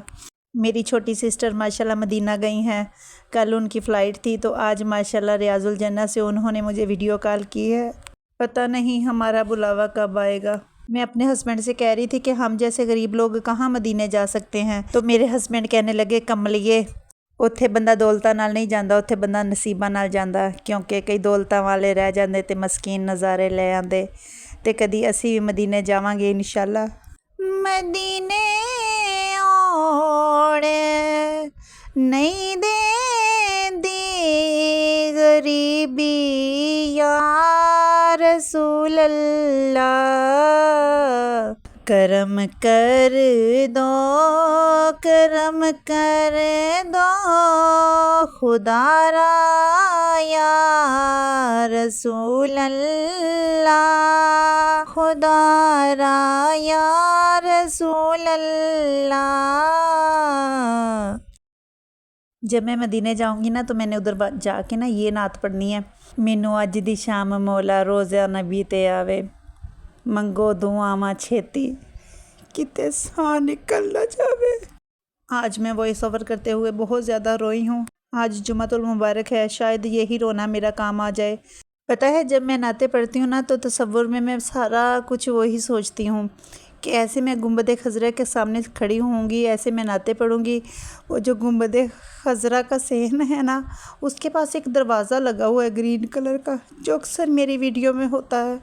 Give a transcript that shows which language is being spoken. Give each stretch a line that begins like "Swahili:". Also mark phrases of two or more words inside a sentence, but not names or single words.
Urdu: میری چھوٹی سسٹر ماشاءاللہ مدینہ گئی ہیں، کل ان کی فلائٹ تھی، تو آج ماشاءاللہ ریاض الجنہ سے انہوں نے مجھے ویڈیو کال کی ہے۔ پتہ نہیں ہمارا بلاوا کب آئے گا۔ میں اپنے ہسبینڈ سے کہہ رہی تھی کہ ہم جیسے غریب لوگ کہاں مدینے جا سکتے ہیں، تو میرے ہسبینڈ کہنے لگے، کملیے،
Punjabi: ਉੱਥੇ ਬੰਦਾ ਦੌਲਤਾਂ ਨਾਲ ਨਹੀਂ ਜਾਂਦਾ, ਉੱਥੇ ਬੰਦਾ ਨਸੀਬਾਂ ਨਾਲ ਜਾਂਦਾ, ਕਿਉਂਕਿ ਕਈ ਦੌਲਤਾਂ ਵਾਲੇ ਰਹਿ ਜਾਂਦੇ ਤੇ ਮਸਕੀਨ ਨਜ਼ਾਰੇ ਲੈ ਆਉਂਦੇ। ਤੇ ਕਦੀ ਅਸੀਂ ਵੀ ਮਦੀਨੇ ਜਾਵਾਂਗੇ ਇਨਸ਼ਾਅੱਲਾ। ਮਦੀਨੇ ਔੜ ਨਹੀਂ ਦੇਂਦੀ ਗਰੀਬੀ
Arabic: یا رسول اللہ،
Urdu: کرم کر دو، کرم کر دو خدا را
Arabic: یا رسول اللہ،
Urdu: خدا را
Arabic: یا رسول اللہ۔
Urdu: جب میں مدینے جاؤں گی نا تو میں نے ادھر جا کے نا یہ نعت پڑھنی ہے،
Punjabi: مینوں اج دی شام مولا روزہ نبی تے آوے، منگو دعاواں چھیتی کتے ساں نکل نہ جاوے۔
Urdu: آج میں وائس اوور کرتے ہوئے بہت زیادہ روئی ہوں۔ آج جمعۃ المبارک ہے، شاید یہی رونا میرا کام آ جائے۔ پتہ ہے جب میں نعتیں پڑھتی ہوں نا تو تصور میں سارا کچھ وہی سوچتی ہوں کہ ایسے میں گنبد خضرا کے سامنے کھڑی ہوں گی، ایسے میں نعتیں پڑھوں گی، وہ جو گنبد خضرا کا صحن ہے نا، اس کے پاس ایک دروازہ لگا ہوا ہے گرین کلر کا، جو اکثر میری ویڈیو میں ہوتا ہے۔